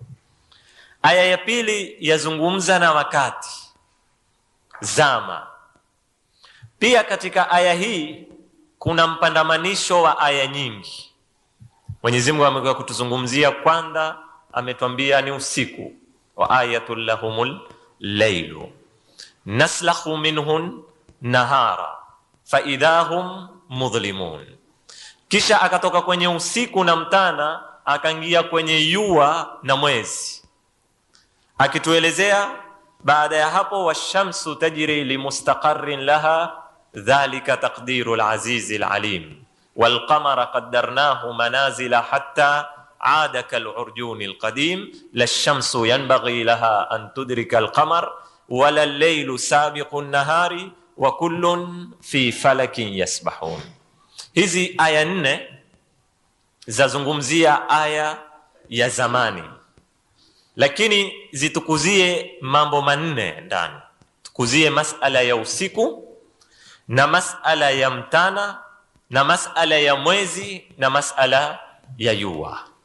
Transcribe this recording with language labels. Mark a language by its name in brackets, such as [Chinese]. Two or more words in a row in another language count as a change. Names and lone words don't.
[Swahili] Aya ya pili yazungumza na wakati, zama. Pia katika aya hii kuna mpandamanisho wa aya nyingi. Mwenyezi Mungu amekuwa kutuzungumzia, kwanza ametuambia ni usiku, [Arabic] وآية لهم الليل نسلخ منه النهار فإذا هم مظلمون. [Swahili] Kisha akatoka kwenye usiku na mtana akaingia kwenye jua na mwezi, akituelezea baada ya hapo, [Arabic] والشمس تجري لمستقر لها ذلك تقدير العزيز العليم والقمر قدرناه منازل حتى عاد كالعرجون القديم لا الشمس ينبغي لها أن تدرك القمر ولا الليل سابق النهار وكل في فلك يسبحون. [Swahili] Hizi aya nne zazungumzia aya ya zamani, lakini zitukuzie mambo manne ndani. Tukuzie masala ya usiku na masala ya mtana na masala ya mwezi na masala ya jua.